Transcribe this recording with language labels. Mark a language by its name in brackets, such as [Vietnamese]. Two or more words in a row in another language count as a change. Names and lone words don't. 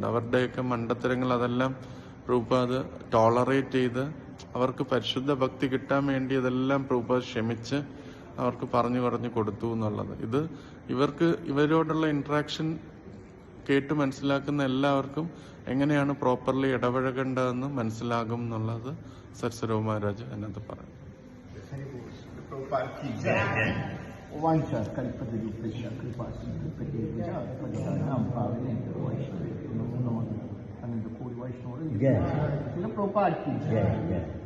[Malayalam] അവരുടെയൊക്കെ മണ്ടത്തരങ്ങൾ അതെല്ലാം പ്രഭുപാദ് ടോളറേറ്റ് ചെയ്ത് അവർക്ക് പരിശുദ്ധ ഭക്തി കിട്ടാൻ വേണ്ടി അതെല്ലാം പ്രഭുപാദ് ക്ഷമിച്ച് അവർക്ക് പറഞ്ഞു കൊടുത്തു എന്നുള്ളത്. ഇത് ഇവരോടുള്ള ഇന്ററാക്ഷൻ കേട്ട് മനസ്സിലാക്കുന്ന എല്ലാവർക്കും എങ്ങനെയാണ് പ്രോപ്പർലി ഇടപഴകേണ്ടതെന്ന് മനസ്സിലാകും എന്നുള്ളത് സത്സ്വരൂപ മഹാരാജ് അതിനകത്ത് പറയും. [Sanskrit] वांछा कल्पतरुपेक्षा कृपा सिद्धि परिणाम पावने वैष्णव नमो अनंत कोटि वैष्णव [Hindi] जय श्रील प्रभुपाद की जय जय.